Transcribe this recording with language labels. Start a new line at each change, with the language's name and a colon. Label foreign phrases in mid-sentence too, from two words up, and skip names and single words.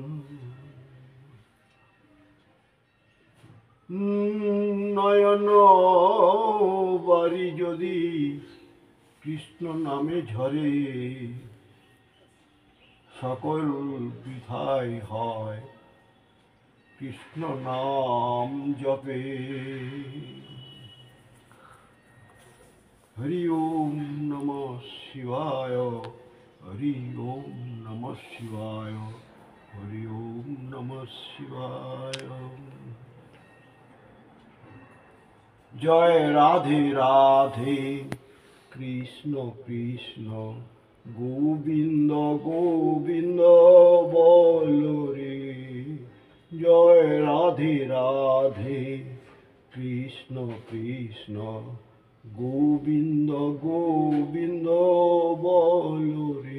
Bangla: নয়ন বাড়ি যদি কৃষ্ণ নামে ঝরে, সকল বৃথাই হয় কৃষ্ণ নাম জপে।
Sanskrit: হরি ওম নমঃ শিবায়, হরি ওম নমঃ শিবায়, হরি ওম নমঃ শিবায়।
Bangla: জয় রাধে রাধে, কৃষ্ণ কৃষ্ণ গোবিন্দ গোবিন্দ বল রে। জয় রাধে রাধে, কৃষ্ণ কৃষ্ণ গোবিন্দ গোবিন্দ বল রে।